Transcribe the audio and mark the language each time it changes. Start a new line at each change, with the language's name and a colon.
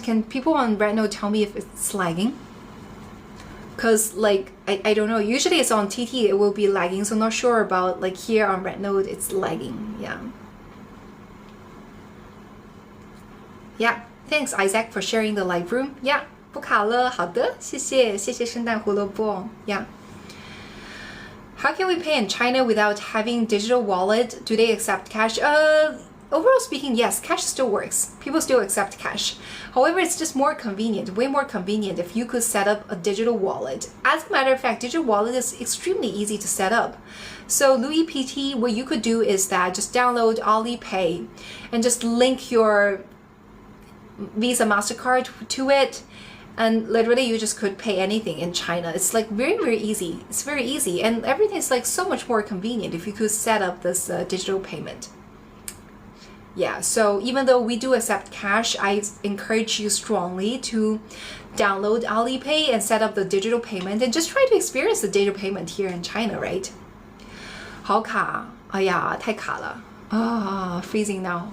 English: Can people on Rednote tell me if it's lagging? Because like I don't know, usually it's on TT it will be lagging, so I'm not sure about like here on Rednote it's lagging. Yeah, thanks Isaac for sharing the live room. Yeah,
Chinese: 不卡了，好的，谢谢圣诞胡萝卜。
English: Yeah. How can we pay in China without having digital wallet? Do they accept cash? Overall speaking, yes, cash still works. People still accept cash. However, it's just more convenient, way more convenient if you could set up a digital wallet. As a matter of fact, digital wallet is extremely easy to set up. So Louis PT, what you could do is that just download Alipay and just link your Visa MasterCard to it. And literally you just could pay anything in China. It's like very, very easy. It's very easy. And everything is like so much more convenient if you could set up this digital payment. Yeah, so even though we do accept cash, I encourage you strongly to download Alipay and set up the digital payment and just try to experience the digital payment here in China, right?
Chinese: 好卡，哎呀，太卡了啊
English: freezing now.